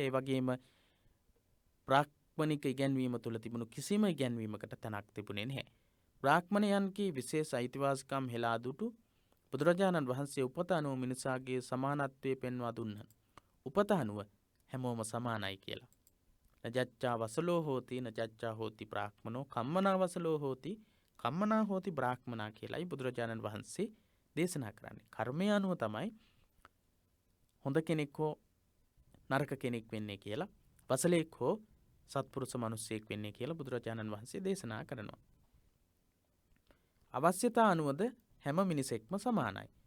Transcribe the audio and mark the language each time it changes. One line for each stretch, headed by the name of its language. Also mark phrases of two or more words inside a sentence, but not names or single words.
Sinhala: ඒ වගේම බ්‍රාහ්මණික ඉගැන්වීම තුළ තිබුණු කිසිම ඉගැන්වීමකට තැනක් තිබුණේ නැහැ. බ්‍රාහ්මණයන්ගේ විශේෂ අයිතිවාසිකම් හෙලා දුටු බුදුරජාණන් වහන්සේ උපත අනුව මිනිසාගේ සමානත්වය පෙන්වා දුන්නා. උපත අනුව හැමෝම සමානයි කියලා.
Pali: නජච්ඡා වසලෝ හෝති නජච්ඡා හෝති බ්‍රාහ්මනෝ කම්මනා වසලෝ හෝති කම්මනා හෝති බ්‍රාහ්මනා
Sinhala: කියලායි බුදුරජාණන් වහන්සේ දේශනා කරන්නේ. කර්මය අනුව තමයි හොඳ කෙනෙක් හෝ නරක කෙනෙක් වෙන්නේ කියලා, වසලෙක් හෝ සත්පුරුෂ මිනිසෙක් වෙන්නේ කියලා බුදුරජාණන් වහන්සේ දේශනා කරනවා. අවශ්‍යතා අනුවද හැම මිනිසෙක්ම සමානයි.